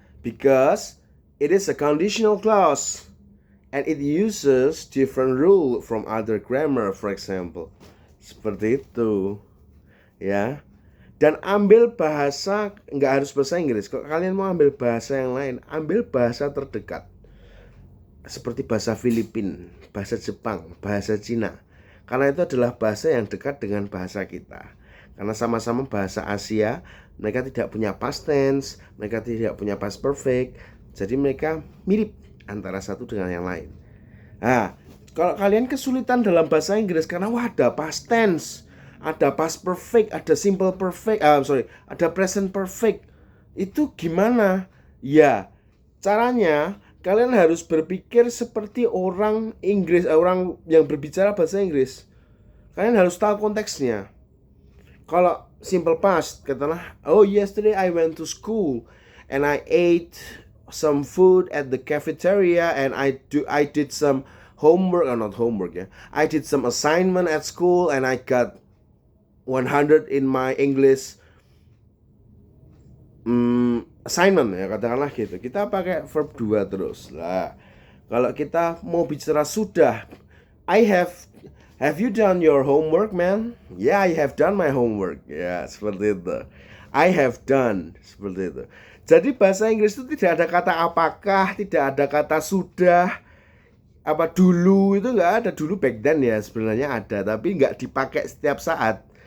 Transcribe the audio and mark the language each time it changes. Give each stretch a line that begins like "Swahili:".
English: Because it is a conditional clause and it uses different rule from other grammar, for example.
Indonesian: Seperti itu. Ya. Dan ambil bahasa, nggak harus bahasa Inggris. Kalau kalian mau ambil bahasa yang lain, ambil bahasa terdekat. Seperti bahasa Filipina, bahasa Jepang, bahasa Cina. Karena itu adalah bahasa yang dekat dengan bahasa kita. Karena sama-sama bahasa Asia, mereka tidak punya past tense, mereka tidak punya past perfect. Jadi mereka mirip antara satu dengan yang lain. Nah, kalau kalian kesulitan dalam bahasa Inggris karena ada past tense, ada past perfect, ada simple perfect, ada present perfect. Itu gimana? Ya, caranya kalian harus berpikir seperti orang Inggris, orang yang berbicara bahasa Inggris. Kalian harus tahu konteksnya.
English: Kalau simple past,
Indonesian: katakanlah,
English: oh yesterday I went to school and I ate some food at the cafeteria and I did some homework, or not homework ya. I did some assignment at school and I got 100 in my English assignment
Indonesian: ya, katakanlah gitu. Kita pakai verb 2 terus lah. Kalau kita mau bicara sudah,
English: have you done your homework, man? Yeah, I have done my homework.
Indonesian: Ya, seperti itu.
English: I have done,
Indonesian: seperti itu. Jadi bahasa Inggris itu tidak ada kata apakah, tidak ada kata sudah, apa dulu, itu nggak ada. Dulu
English: back then
Indonesian: ya sebenarnya ada, tapi nggak dipakai setiap saat.